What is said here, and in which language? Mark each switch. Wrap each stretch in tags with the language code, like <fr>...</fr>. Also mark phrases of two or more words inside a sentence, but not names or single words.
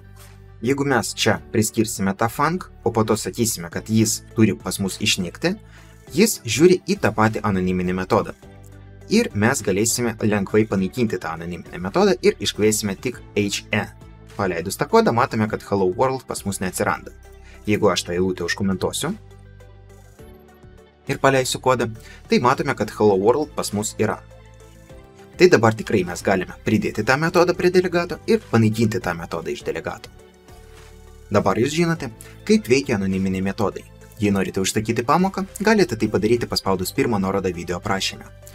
<lt>Jeigu mes čia priskirsime tą func, o po to sakysime, kad jis turi pas mus išnykti, jis žiūri į tą patį anoniminį metodą. Ir mes galėsime lengvai panaikinti tą anoniminį metodą ir iškviesime tik he. Paleidus tą kodą, matome, kad</lt> <en>hello world</en> <lt>pas mus neatsiranda. Jeigu aš tą eilutę užkomentuosiu ir paleisiu kodą, tai matome, kad</lt> <en>hello world</en> <lt>pas mus yra. Tai dabar tikrai mes galime pridėti tą metodą prie delegato ir panaikinti tą metodą iš delegato. Dabar jūs žinote, kaip veikia anoniminiai metodai. Jei norite užsakyti pamoką, galite tai padaryti paspaudus pirmą nuorodą video aprašyme.</lt>